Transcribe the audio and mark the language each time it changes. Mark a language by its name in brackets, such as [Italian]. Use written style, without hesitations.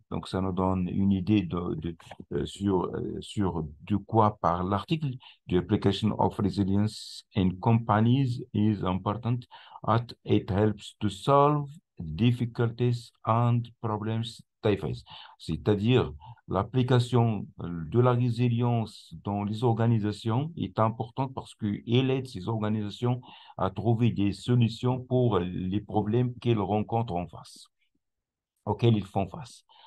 [French] Donc, ça nous donne une idée sur de quoi parle l'article. [English] The application of resilience in companies is important as it helps to solve difficulties and problems they face. [French] C'est-à-dire, l'application de la résilience dans les organisations est importante parce qu'elle aide ces organisations à trouver des solutions pour les problèmes qu'ils rencontrent en face, auxquels ils font face.